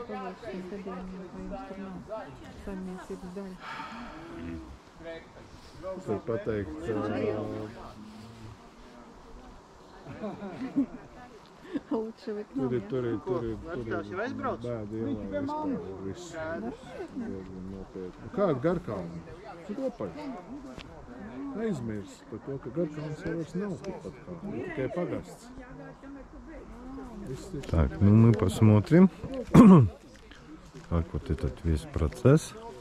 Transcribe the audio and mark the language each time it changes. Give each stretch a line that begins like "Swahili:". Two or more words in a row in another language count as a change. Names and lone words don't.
Latvian: Es varu pateikt, tur ir bēdu ielā viss. Kā Garkalni? Ropaļš. Aizmirst par to, ka Garkalns jau vairs nav tikpat kā, tikai pagasts.
Russian: Так, мы посмотрим, как вот этот весь процесс.